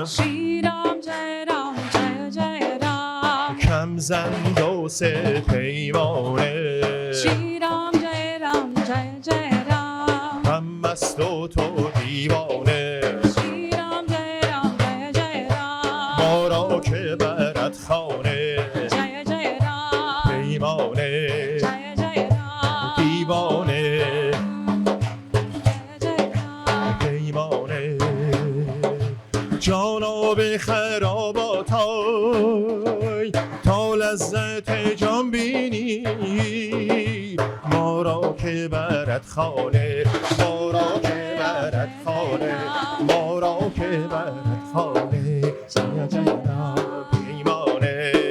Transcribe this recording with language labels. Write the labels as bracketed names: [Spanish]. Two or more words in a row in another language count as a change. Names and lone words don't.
[Hindi] श्री राम जय राम जय जय राम [Persian] کم زن دو سه پیمانه [Hindi] श्री राम जय राम जय जय राम [Persian] من مست و تو دیوانه [Hindi] श्री राम जय जय राम [Persian] ما را که برد خانه [Hindi] जय जय राम [Persian] پیمانه [Hindi] जय जय राम [Persian] دیوانه [Hindi] जय जय राम [Persian] پیمانه جانا به خراباتای تا لذت جان بینی ما را که برد خانه ما را که برد خانه ما را که برد خانه [Hindi] जय जय [Persian] پیمانه